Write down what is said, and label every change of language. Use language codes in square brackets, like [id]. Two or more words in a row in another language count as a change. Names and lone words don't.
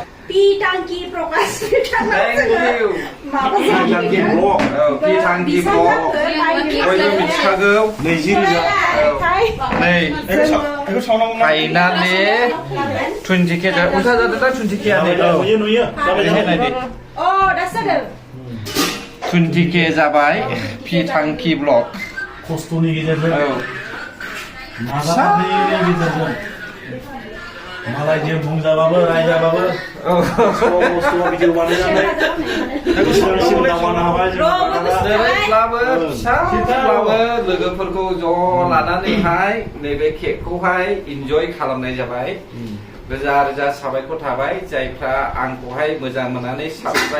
[brx] Pitangki Prokas Pitangki blok Pitangki blok बयबो मिथिखागौ 20,000 नै फाइनालि 20K उल्था जादों दा 20K आनो नुयो [en] Oh, that's it. [brx] 20K जाबाय Pitangki blok खस्थ'नि गेजेरजों नाजानायनि गेजेरजों मालायजों बुंजाबाबो रायजाबाबो खस्थ' भिडिअ बानायनानै बिसिबांसिम दावगानो हाबाय जेरैब्लाबो फिसाब्लाबो लोगोफोरखौ ज' लानानैहाय नैबे केकखौहाय इन्जय खालामनाय जाबाय रोजा रोजा साबायखर थाबाय जायफ्रा आंखौहाय मोजां मोननानै साबस्क्राइब